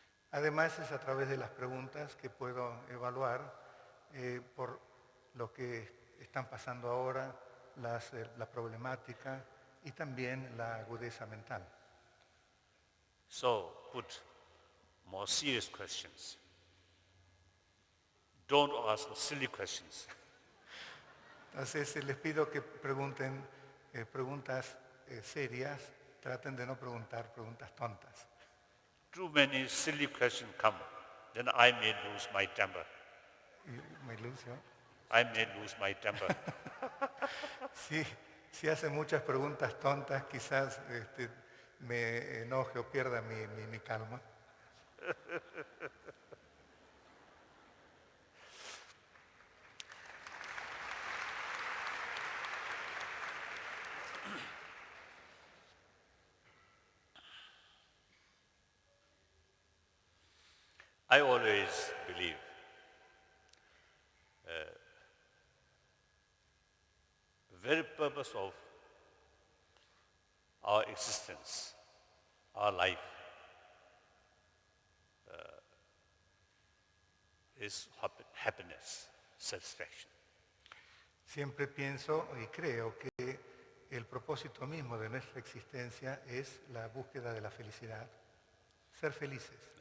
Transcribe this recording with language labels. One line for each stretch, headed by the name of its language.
Spanish: Además es a través de las preguntas que puedo evaluar por lo que están pasando ahora, la problemática y también la agudeza mental.
English: So put more serious questions. Don't ask silly questions.
Spanish: Entonces les pido que pregunten preguntas serias, traten de no preguntar preguntas tontas.
English: Too many silly questions come, then I may lose my temper. ¿Me ilusio? I may lose my temper.
Spanish: Si hacen muchas preguntas tontas, quizás me enoje o pierda mi calma.
English: I always believe the very purpose of our existence, our life, is happiness, satisfaction.
Spanish: Siempre pienso y creo que el propósito mismo de nuestra existencia es la búsqueda de la felicidad, ser felices.